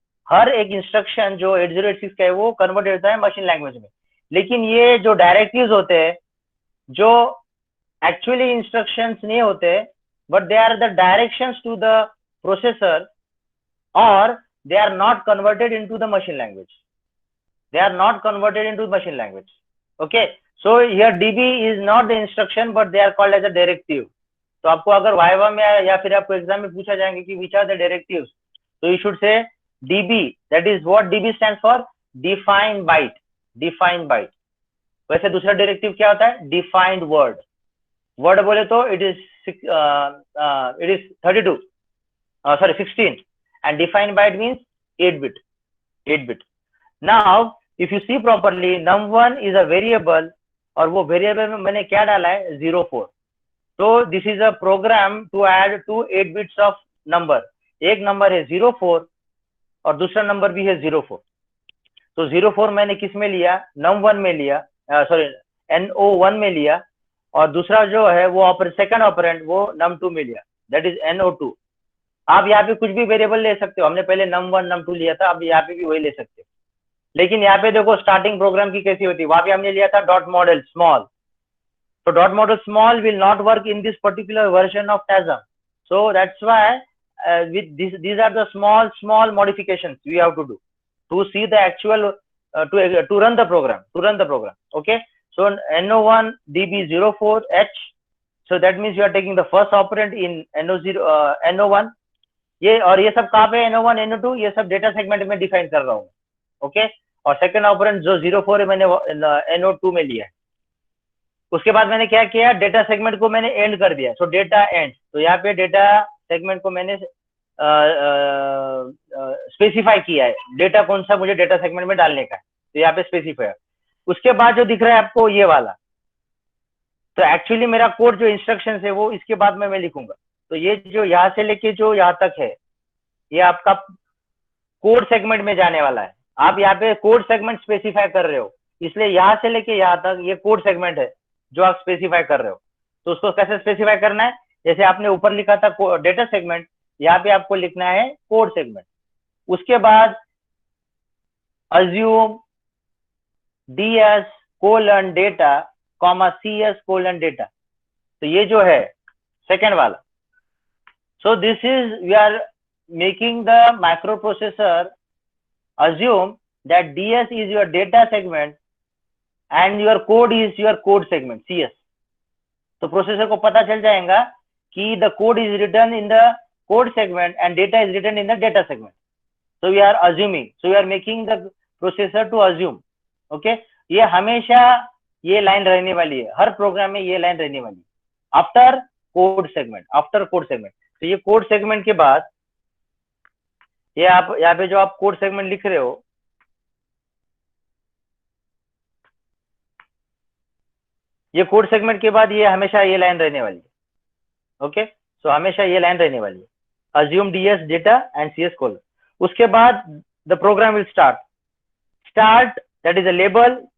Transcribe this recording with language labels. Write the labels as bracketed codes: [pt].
[hi] हर एक इंस्ट्रक्शन जो 8086 का है वो कन्वर्टेड होता है मशीन लैंग्वेज में. लेकिन ये जो डायरेक्टिव्स होते हैं जो एक्चुअली इंस्ट्रक्शंस नहीं होते, [en] But they are the directions to the processor, और they are not converted into the machine language. Okay, so here db is not the instruction, but they are called as a directive. [hi] तो आपको अगर viva में या फिर आपको exam में पूछा जाएंगे कि [en] which are the directives, so you should say db. That is what db stands for, defined byte. [hi] वैसे दूसरा डायरेक्टिव क्या होता है, defined word. वर्ड बोले तो [en] it is 16, and defined byte means 8 bit. Now if you see properly, num1 is a variable, [hi] और वो variable में मैंने क्या डाला है, [en] 04. तो this is a program to add 2 8 bits of number. [hi] एक नंबर है 04 और दूसरा नंबर भी है 04. तो 04 मैंने किस में लिया, num1 में लिया, सॉरी no1 में लिया, और दूसरा जो है वो सेकंड ऑपरेंड वो num2 में लिया, दैट इज no2. आप यहाँ पे कुछ भी वेरिएबल ले सकते हो. हमने पहले num1 num2 लिया था, अब यहाँ पे भी वही ले सकते हो. लेकिन यहाँ पे देखो स्टार्टिंग प्रोग्राम की कैसी होती है, वहां पे हमने लिया था dot model small, [en] So dot model small will not work in this particular version of TASM. So that's why with these are the small modifications we have to do to see the actual to run the program. Okay. So NO1 DB04H. So that means you are taking the first operand in NO1. [hi] ये और ये सब कहाँ पे NO1 NO2 ये सब data segment में define कर रहा हूँ. ओके. और सेकंड ऑपरेंड जो 04 है मैंने NO2 में लिया है. उसके बाद मैंने क्या किया, डेटा सेगमेंट को मैंने एंड कर दिया. सो डेटा एंड. तो यहाँ पे डेटा सेगमेंट को मैंने स्पेसिफाई किया है डेटा कौन सा मुझे डेटा सेगमेंट में डालने का है. तो यहाँ पे स्पेसिफाई. उसके बाद जो दिख रहा है आपको ये वाला, तो एक्चुअली मेरा कोड जो इंस्ट्रक्शन है वो इसके बाद में मैं लिखूंगा. तो ये जो यहाँ से लेके जो यहाँ तक है ये आपका कोड सेगमेंट में जाने वाला है. आप यहाँ पे कोड सेगमेंट स्पेसिफाई कर रहे हो, इसलिए यहाँ से लेके यहाँ तक ये कोड सेगमेंट है जो आप स्पेसिफाई कर रहे हो. तो उसको कैसे स्पेसिफाई करना है, जैसे आपने ऊपर लिखा था डेटा सेगमेंट, यहाँ पे आपको लिखना है कोड सेगमेंट. उसके बाद assume ds colon data cs colon data. तो ये जो है सेकेंड वाला. [en] So this is we are making the microprocessor assume that ds is your data segment and your code is your code segment cs. [hi] तो processor को पता चल जाएगा कि [en] the code is written in the code segment and data is written in the data segment. So we are assuming, so we are making the processor to assume. Okay. [hi] ये हमेशा ये line रहने वाली है, हर प्रोग्राम में ये line रहने वाली है आफ्टर कोड सेगमेंट. तो ये कोड सेगमेंट के बाद ये आप यहाँ पे जो आप कोड सेगमेंट लिख रहे हो, ये कोड सेगमेंट के बाद ये हमेशा ये लाइन रहने वाली है. ओके. सो हमेशा ये लाइन रहने वाली है, [en] assume ds data and cs colon. [hi] उसके बाद [en] the program will start that is a label.